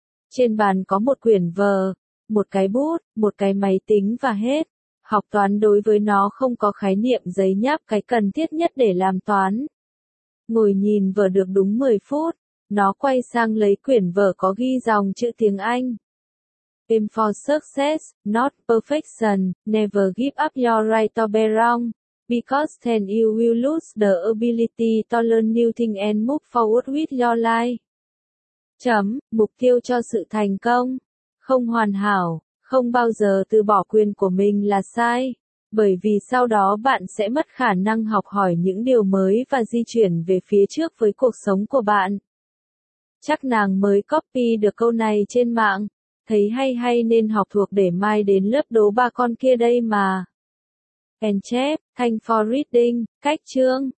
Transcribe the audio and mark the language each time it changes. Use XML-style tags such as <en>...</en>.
<vi>Trên bàn có một quyển vở, một cái bút, một cái máy tính và hết. Học toán đối với nó không có khái niệm giấy nháp cái cần thiết nhất để làm toán. Ngồi nhìn vở được đúng 10 phút, nó quay sang lấy quyển vở có ghi dòng chữ tiếng Anh.</vi> <en>Aim for success, not perfection, never give up your right to be wrong, because then you will lose the ability to learn new things and move forward with your life.</en> <vi>Chấm, mục tiêu cho sự thành công, không hoàn hảo, không bao giờ từ bỏ quyền của mình là sai, bởi vì sau đó bạn sẽ mất khả năng học hỏi những điều mới và di chuyển về phía trước với cuộc sống của bạn. Chắc nàng mới copy được câu này trên mạng. Thấy hay hay nên học thuộc để mai đến lớp đố ba con kia đây mà. And chép,</vi> <en>thanks for reading,</en> <vi>cách chương.</vi>